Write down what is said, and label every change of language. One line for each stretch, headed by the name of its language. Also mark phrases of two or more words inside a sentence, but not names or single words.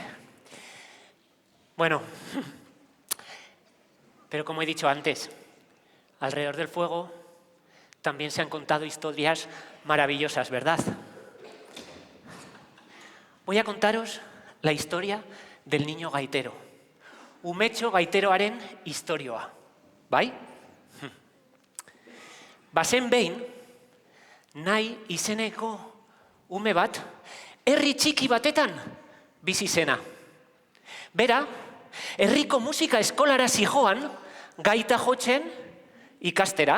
Spanish: Bueno, pero como he dicho antes, alrededor del fuego también se han contado historias maravillosas, ¿verdad? Voy a contaros la historia del niño gaitero.
Basque: Umetxo gaiteroaren istorioa, bai? Bazen behin, nahi izeneko ume bat, herri txiki batetan bizi zena. Bera, herriko musika eskolara zijoan, gaita jotzen ikastera.